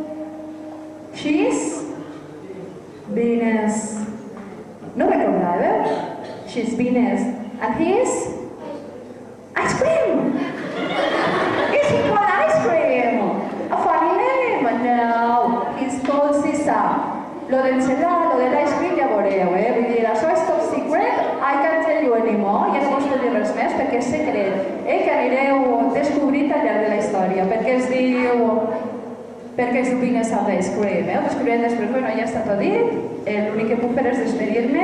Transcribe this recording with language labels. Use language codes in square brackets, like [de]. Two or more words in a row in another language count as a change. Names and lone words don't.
[en] She's Venus. [es] No recordaba. [en] She's Venus. And he's Ice Cream. Is he called Ice Cream? A funny name? No. He's called Sisa. [ca] Lo del celular, lo del Ice Cream ja veureu, Vull dir, això és [en] top secret. I can't tell you anymore. [ca] Ja no us puc dir res més perquè és secret. Que anireu descobrint al llarg de la història. Perquè es diu Venus and Ice Cream. Ho descobrirem després, bueno, ja està tot dit. L'únic que puc fer és despedir-me.